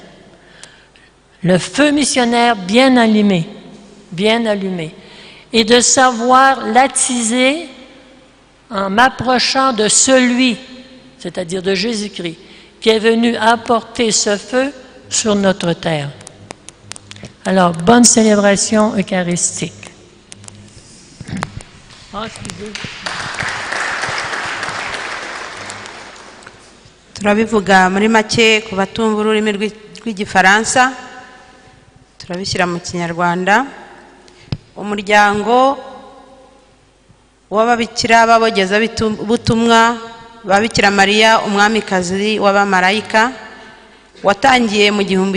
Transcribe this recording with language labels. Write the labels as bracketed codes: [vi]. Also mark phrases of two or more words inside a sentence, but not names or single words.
[fr] Le feu missionnaire bien allumé, et de savoir l'attiser en m'approchant de celui, c'est-à-dire de Jésus-Christ, qui est venu apporter ce feu sur notre terre. » Alors, bonne célébration eucharistique. [rw] Turabivuga muri make ku batumva ururimi rw'igifaransa, turabishyira mu Kinyarwanda. Umuryango w'ababikira b'abogeza butumwa ba Bikira Mariya umwamikazi w'abamarayika watangiye mu